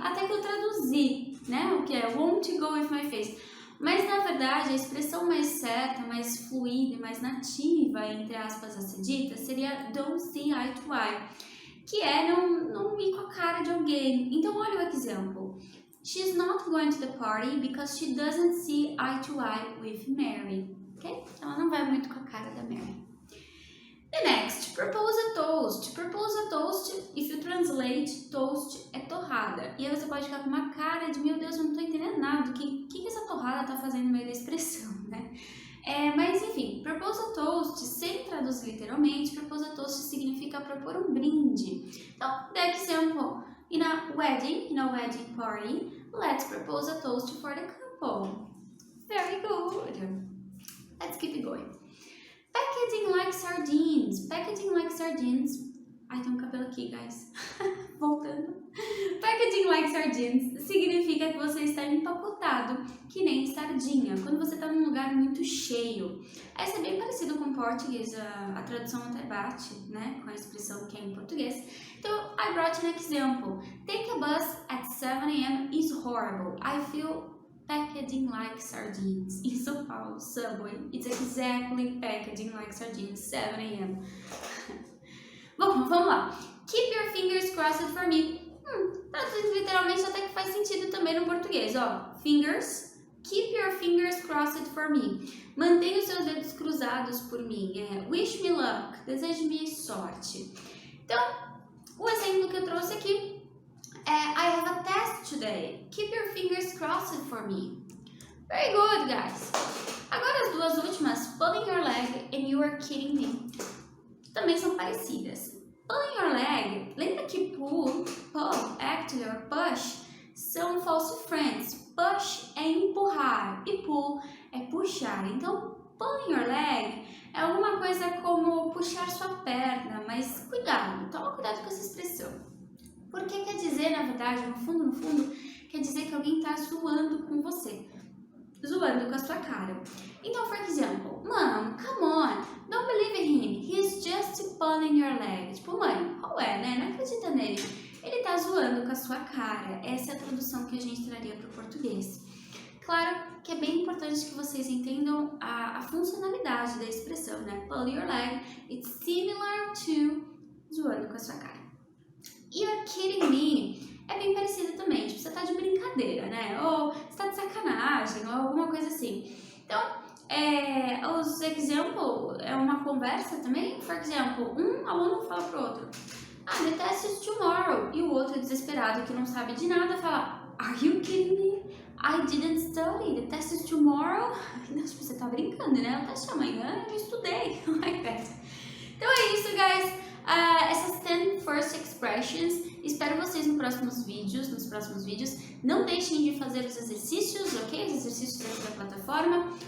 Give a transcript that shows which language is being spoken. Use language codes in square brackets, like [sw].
[pt] Até que eu traduzi, né? O que é [en] won't go with my face. [pt] Mas, na verdade, a expressão mais certa, mais fluida e mais nativa, entre aspas, a ser dita, seria [en] don't see eye to eye, [pt] que é não ir com a cara de alguém. Então, olha o exemplo. [en] She's not going to the party because she doesn't see eye to eye with Mary. Ok? [pt] Ela não vai muito com a cara da Mary. [en] The next, propose a toast. Propose a toast, if you translate, toast [pt] é torrada. E aí você pode ficar com uma cara de, meu Deus, eu não tô entendendo nada. O que essa torrada tá fazendo no meio da expressão, né? Mas enfim, [en] propose a toast, [pt] sem traduzir literalmente, propose a toast significa propor um brinde. [en] Então, the example, in a wedding party, let's propose a toast for the couple. Very good. Let's keep going. Packaging like sardines. Packaging like sardines. [pt] Ai, tem um cabelo aqui, [en] guys. [pt] Voltando. [en] Packaging like sardines [pt] significa que você está empacotado que nem sardinha, quando você está num lugar muito cheio. Essa é bem parecido com o português, a tradução até bate, né, com a expressão que é em português. [en] Então, I brought an example. Take a bus at 7 a.m. is horrible. I feel packaging like sardines. In São Paulo, subway, it's exactly packaging like sardines, 7 a.m. [pt] Bom, vamos lá. [en] Keep your fingers crossed for me. [pt] Traduzindo literalmente até que faz sentido também no português, ó. [en] Fingers, keep your fingers crossed for me. [pt] Mantenha os seus dedos cruzados por mim. [en] Wish me luck, [pt] deseje-me sorte. Então, o exemplo que eu trouxe aqui é [en] I have a test today. Keep your fingers crossed for me. Very good, guys. [pt] Agora as duas últimas, [en] pulling your leg and you are kidding me, [pt] também são parecidas. [en] Pulling your leg, [pt] lembra que [en] pull, actually, or push, [pt] são [en] false friends. [pt] Push é empurrar e pull é puxar. Então, pulling your leg é alguma coisa como puxar sua perna, mas cuidado, toma cuidado com essa expressão. Porque quer dizer, na verdade, no fundo, quer dizer que alguém está zoando com você. Zoando com a sua cara. [en] Então, for example, Mom, come on, don't believe in him, he's just pulling your leg. [pt] Tipo, mãe, qual é, né? Não acredita nele. Ele tá zoando com a sua cara. Essa é a tradução que a gente traria para o português. Claro que é bem importante que vocês entendam a funcionalidade da expressão, né? [en] Pull your leg, it's similar to [pt] zoando com a sua cara. [en] You're kidding me [pt] é bem parecido também, tipo, você tá de brincadeira, né? Ou você tá de sacanagem, ou alguma coisa assim. Então, os example é uma conversa também. For example, um aluno fala pro outro, [en] the test is tomorrow. [pt] E o outro desesperado, que não sabe de nada, fala, [en] are you kidding me? [pt] I didn't study, the test is tomorrow. Não, tipo, você tá brincando, né? O teste é amanhã, eu estudei. [en] Like that. [pt] Então é isso, guys. Essas 10 [en] first expressions. [pt] Espero vocês nos próximos vídeos. Não deixem de fazer os exercícios, ok? Os exercícios dentro da plataforma.